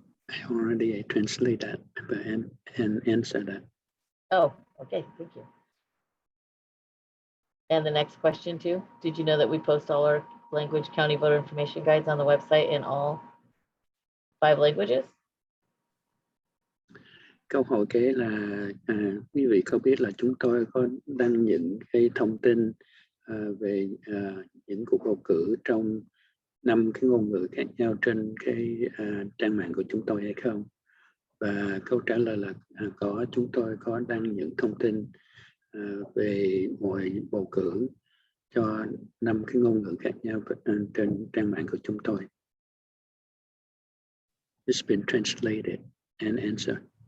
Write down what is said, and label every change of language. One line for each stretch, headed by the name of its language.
English: I already translate that and answer that. Oh, okay, thank you. And the next question too, did you know that we post all our language county voter information guides on the website in all 5 languages?
Vietnamese: Câu hỏi kế là quý vị có biết là chúng tôi có đăng những cái thông tin về những cuộc bầu cử trong 5 cái ngôn ngữ khác nhau trên cái trang mạng của chúng tôi hay không? Và câu trả lời là có, chúng tôi có đăng những thông tin về mọi bầu cử cho 5 cái ngôn ngữ khác nhau trên trang mạng của chúng tôi.
English: It's been translated and answered.